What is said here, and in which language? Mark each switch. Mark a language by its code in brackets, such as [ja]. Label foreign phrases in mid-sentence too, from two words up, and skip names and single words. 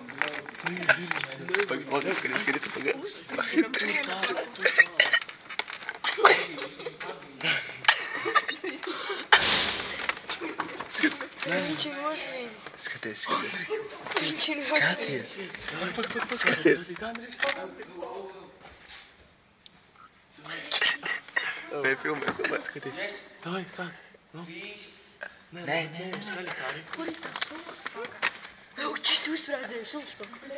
[ru] Погоди, погоди. Nичего себе. [lv] Skaties. [ru] Nичего себе. [lv] Skaties. Nē, filmē, skaties. [ru] Давай, сāk. [lv] Nē. Kur ir tā sulas paka? Čist uzsprādzēju sulas paka.